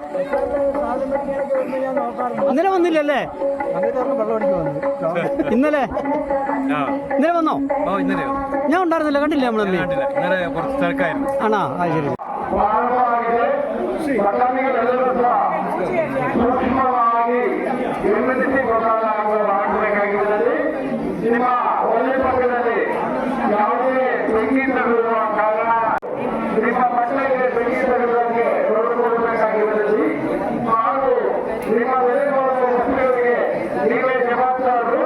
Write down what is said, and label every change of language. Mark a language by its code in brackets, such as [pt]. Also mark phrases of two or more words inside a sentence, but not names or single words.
[ml] ഇന്നലെ വന്നില്ലല്ലേ? ഇന്നലെ ഇന്നലെ വന്നോ? ഓ ഇന്നലെയോ? ഞാൻ ഉണ്ടായിരുന്നില്ല, കണ്ടില്ല നമ്മളെ. കണ്ടില്ല, ഇന്നലെ കുറച്ച് തിരക്കായിരുന്നു. ആണോ? ആ ശരി. [kn] ಸಿನಿಮಾ ಒಂದೇ ಪಕ್ಕದಲ್ಲಿ ಯಾವುದೇ ಬೆಂಕಿ ತಗುಲುವ ಕಾರಣ ನಿಮ್ಮ ಮಕ್ಕಳಿಗೆ ಬೆಂಕಿ ತಗುಲುವಂತೆ ನೋಡಿಕೊಳ್ಳಬೇಕಾಗಿರುತ್ತದೆ ಹಾಗೂ ನಿಮ್ಮ ಬೆಲೆಬಾಳುವ ವಸ್ತುಗಳಿಗೆ ನೀವೇ ಜವಾಬ್ದಾರರು.